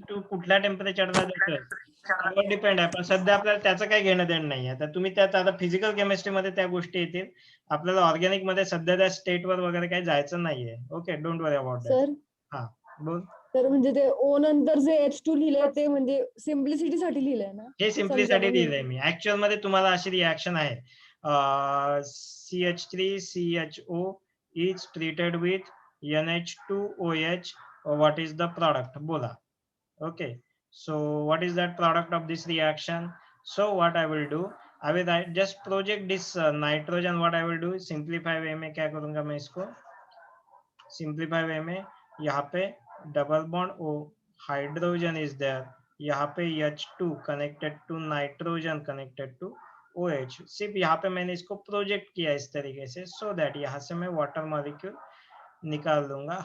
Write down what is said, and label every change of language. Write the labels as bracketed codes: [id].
[mr] तू कुठल्या टेम्परेचरला देतोय त्यावर डिपेंड आहे, पण सध्या आपल्याला त्याचं काही घेणं देणं नाहीये. तर तुम्ही त्यात आता फिजिकल केमिस्ट्री मध्ये त्या गोष्टी येतील, आपल्याला ऑर्गॅनिक मध्ये सध्या त्या स्टेटवर वगैरे काही जायचं नाहीये. [en] Okay, don't worry about that. [mr] Sir हा बोल. तर म्हणजे ते O नंतर जे H2 लिहिलंय ते म्हणजे सिम्प्लिसिटी साठी लिहिलंय ना. हे सिम्प्लिसिटी समजा लिहिलंय मी. ऍक्च्युअल मध्ये तुम्हाला अशी रिएक्शन आहे, [en] CH3CHO is treated with NH2OH. What is the product? बोला. Okay, so what is that product of this reaction? So what I will do, I will just project this nitrogen. What I will do, [hi] simplify way में क्या करूंगा मैं इसको, simplify way में यहाँ पे double bond O, hydrogen is there, यहाँ पे H2 connected to nitrogen connected to OH. सिर्फ यहाँ पे मैंने इसको प्रोजेक्ट किया इस तरीके से, सो दैट यहाँ से मैं वाटर मॉलिक्यूल निकाल दूंगा।